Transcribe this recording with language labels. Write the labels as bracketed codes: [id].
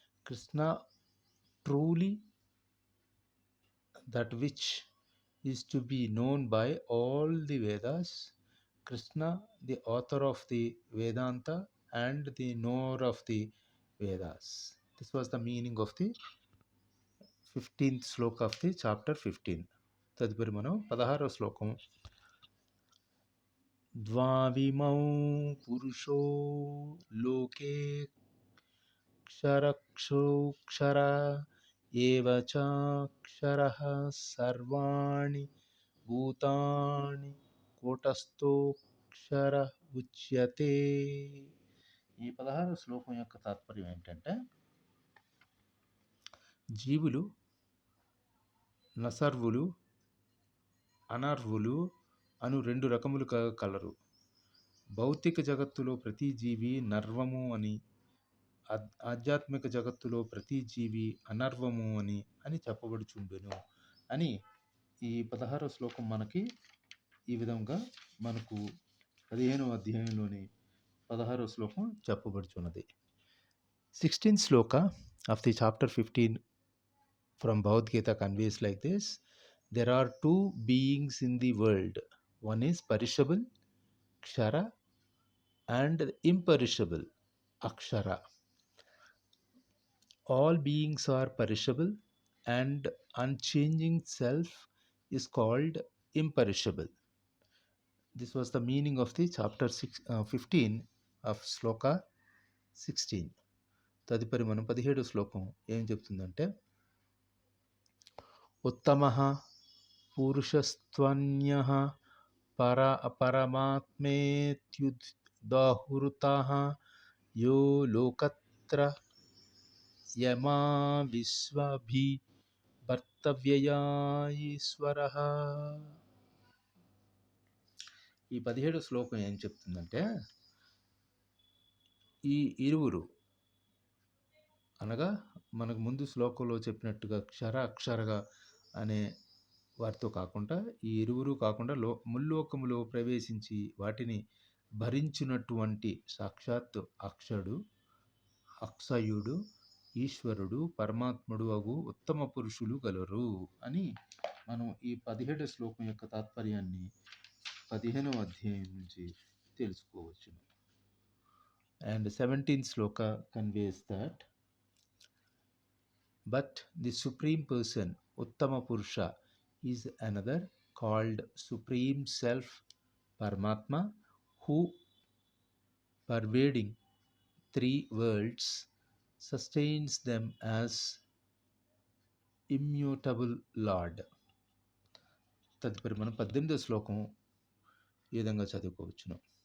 [en] Krishna truly that which is to be known by all the Vedas. Krishna the author of the Vedanta and the knower of the Vedas. This was the meaning of the 15th shloka of the chapter 15. [te] తదుపరి మనం 16వ శ్లోకం. [sa] ద్వావిమౌ పురుషో లోకే క్షరక్షోక్షర ఏవ చాక్షరః సర్వాణి భూతాని కూటస్థోక్షర ఉచ్యతే. [te] ఈ 16వ శ్లోకం యొక్క తాత్పర్యం ఏంటంటే, జీవులు నసర్వులు, అనర్వులు అను 2 రకములు కలరు. భౌతిక జగత్తులో ప్రతి జీవి నర్వము అని, ఆధ్యాత్మిక జగత్తులో ప్రతి జీవి అనర్వము అని చెప్పబడుచుండును అని ఈ 16వ శ్లోకం మనకి ఈ విధంగా మనకు 15వ అధ్యాయంలోని 16వ శ్లోకం చెప్పబడుచున్నది. [en] 16th sloka of the chapter 15 from Bhagavad Gita conveys like this: there are two beings in the world. One is perishable, Kshara, and imperishable, Akshara. All beings are perishable, and unchanging self is called imperishable. This was the meaning of the chapter 15 of sloka 16. [te] తదుపరి మనం 17 శ్లోకం ఏం చెప్తుందంటే, [sa] ఉత్తమః పురుషస్త్వన్యః పరమాత్మేత్యుదాహృతః యో లోకత్రయమావిశ్వభిర్భర్తవ్యయ ఈశ్వరః. [te] ఈ 17 శ్లోకం ఏం చెప్తుందంటే, ఈ ఇరువురు అనగా మనకు ముందు శ్లోకంలో చెప్పినట్టుగా క్షర అక్షరగా అనే వారితో కాకుండా, ఈ ఇరువురు కాకుండా ముల్లోకములో ప్రవేశించి వాటిని భరించినటువంటి సాక్షాత్ అక్షడు, అక్షయుడు, ఈశ్వరుడు, పరమాత్ముడు అగు ఉత్తమ పురుషులు గలరు అని మనం ఈ 17 శ్లోకం యొక్క తాత్పర్యాన్ని 15వ అధ్యాయం నుంచి తెలుసుకోవచ్చు. [en] And 17th sloka conveys that, but the Supreme Person, Uttama Purusha, is another called Supreme Self, Paramatma, who, pervading three worlds, sustains them as immutable Lord. [te] తదుపరి మనం 18వ శ్లోకం ఈ విధంగా చదువుకోవచ్చును.